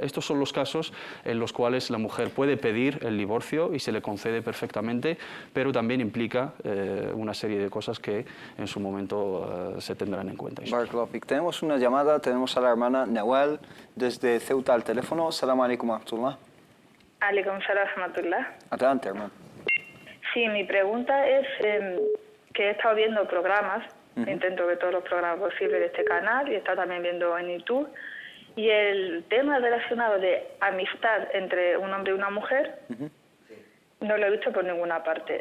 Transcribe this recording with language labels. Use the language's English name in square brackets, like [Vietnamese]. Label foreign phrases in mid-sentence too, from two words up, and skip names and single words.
[Spanish] Estos son los casos en los cuales la mujer puede pedir el divorcio y se le concede perfectamente, pero también implica una serie de cosas que en su momento se tendrán en cuenta. Tenemos una llamada, tenemos a la hermana Nawal desde Ceuta al teléfono. [Arabic] السلام عليكم ورحمة الله. عليكم السلام ورحمة الله. [Spanish] Adelante, hermano. Sí, mi pregunta es que he estado viendo programas, intento ver todos los programas posibles de este canal y he estado también viendo en YouTube. Y el tema relacionado de amistad entre un hombre y una mujer no lo he visto por ninguna parte.